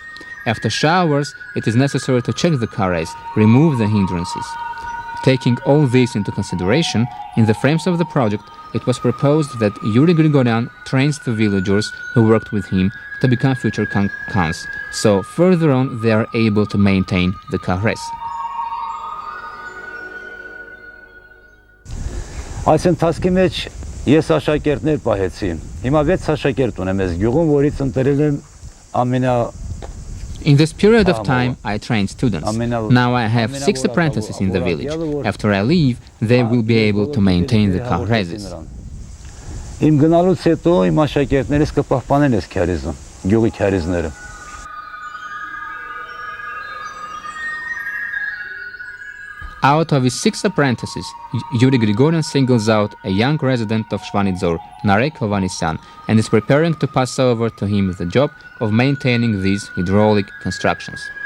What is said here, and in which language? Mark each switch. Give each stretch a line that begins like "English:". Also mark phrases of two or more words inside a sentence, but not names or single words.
English: After showers, it is necessary to check the karez, remove the hindrances. Taking all this into consideration, in the frames of the project, it was proposed that Yuri Grigoryan trains the villagers who worked with him to become future khans, so further on they are able to maintain the karez.
Armenian: Այս ընթացքի մեջ ես աշակերտներ պահեցի։ Հիմա 6 աշակերտ ունեմ այս գյուղում, որից ընտրել եմ
English: In this period of time, I trained students. Now I have 6 apprentices in the village. After I leave, they will be able to maintain the karezes.
Armenian: Իմ գնալուց հետո իմ աշակերտներս կպահպանեն այս քարիզը, գյուղի քարիզները։
English: Out of his 6 apprentices, Yuri Grigoryan singles out a young resident of Shvanitsor, Narek Hovanesyan, and is preparing to pass over to him the job of maintaining these hydraulic constructions.